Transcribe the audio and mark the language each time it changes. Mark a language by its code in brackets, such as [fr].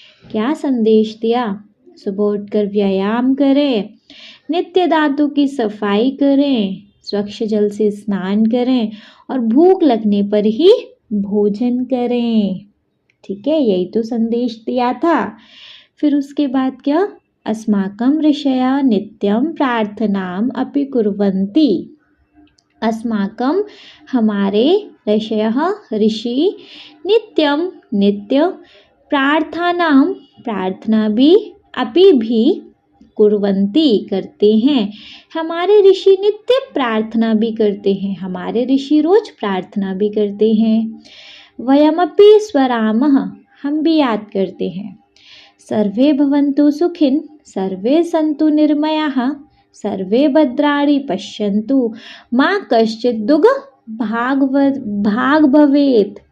[hi] क्या संदेश दिया? सुबह उठकर व्यायाम करें, नित्य दांतों की सफाई करें, स्वच्छ जल से स्नान करें और भूख लगने पर ही भोजन करें। ठीक है, यही तो संदेश दिया था। फिर उसके बाद क्या? [sa] अस्माकं ऋषयः नित्यं प्रार्थनाम अपि कुर्वन्ति। [hi] अस्माकं हमारे ऋषयः ऋषि नित्यं नित्य प्रार्थनाम प्रार्थना भी अपि भी कुर्वन्ति करते हैं। हमारे ऋषि नित्य प्रार्थना भी करते हैं, हमारे ऋषि रोज प्रार्थना भी करते हैं। [sa] वयमपि स्मरामः, [hi] हम भी याद करते हैं। [sa] सर्वे भवन्तु सुखिन, सर्वे सन्तु निर्मयाः, सर्वे भद्राणि पश्यन्तु, मा कश्चित् दुःख भाग भवेत्।